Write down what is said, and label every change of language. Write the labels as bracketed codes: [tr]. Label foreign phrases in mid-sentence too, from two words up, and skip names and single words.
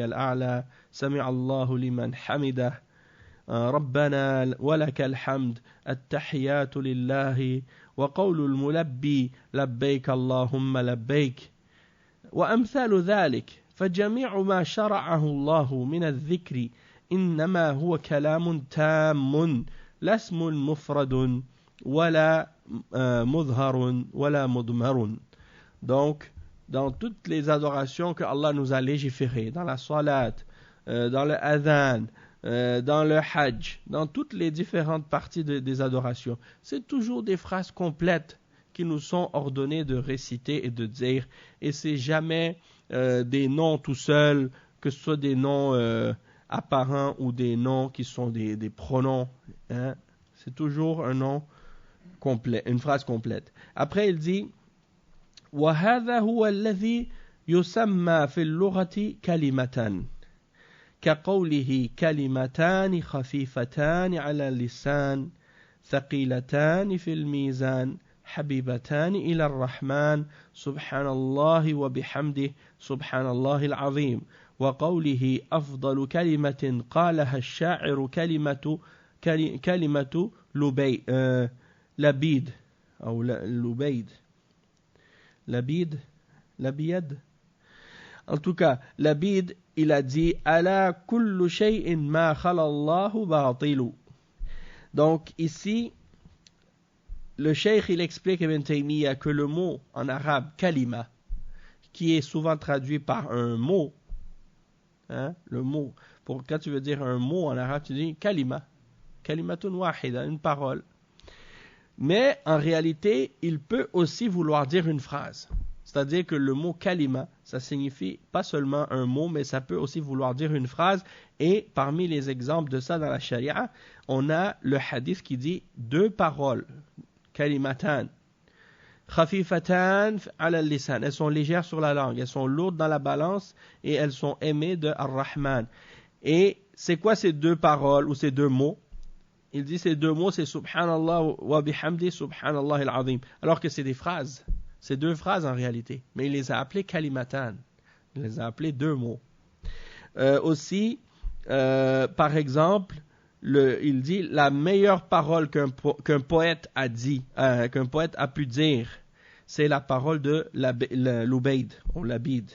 [ar] الأعلى سمع الله لمن حمده ربنا ولك الحمد التحيات لله وقول الملبي لبيك اللهم لبيك وأمثال ذلك فجميع ما شرعه الله من الذكر إنما هو كلام تام لا اسم مفرد ولا مظهر ولا مضمر. [fr] Donc, dans toutes les adorations que Allah nous a légiférées, dans la salat, dans le adhan, dans le hajj, dans toutes les différentes parties des adorations, c'est toujours des phrases complètes qui nous sont ordonnées de réciter et de dire, et c'est jamais des noms tout seuls, que ce soit des noms apparents ou des noms qui sont des pronoms, hein? C'est toujours un nom complet, une phrase complète. Après il dit [ar] وهذا هو الذي يسمى في اللغة كلمة كقوله كلمتان خفيفتان على اللسان ثقيلتان في الميزان حبيبتان إلى الرحمن سبحان الله وبحمده سبحان الله العظيم وقوله أفضل كلمة قالها الشاعر كلمة لبيد أو لبيد لبيد. [fr] En tout cas, Labid, il a dit [ar] ألا كل شيء ما خلا الله باطل. [fr] Donc ici, le cheikh il explique Ibn Taymiyyah que le mot en arabe kalima, qui est souvent traduit par un mot, hein, le mot, quand tu veux dire un mot en arabe, tu dis kalima, [ar] كلمة واحدة, [fr] une parole. Mais en réalité, il peut aussi vouloir dire une phrase. C'est-à-dire que le mot kalima, ça signifie pas seulement un mot, mais ça peut aussi vouloir dire une phrase. Et parmi les exemples de ça dans la charia, on a le hadith qui dit deux paroles, [ar] كلمتان، خفيفتان على اللسان. [fr] Elles sont légères sur la langue, elles sont lourdes dans la balance et elles sont aimées de Ar-Rahman. Et c'est quoi ces deux paroles ou ces deux mots? Il dit ces deux mots, c'est [ar] سبحان الله وبحمده سبحان الله العظيم. [fr] Alors que c'est des phrases. C'est deux phrases en réalité. Mais il les a appelées kalimatan. Il les a appelées deux mots. Aussi, par exemple, il dit la meilleure parole qu'un poète a dit, qu'un poète a pu dire, c'est la parole de l'Ubayd ou l'Abid.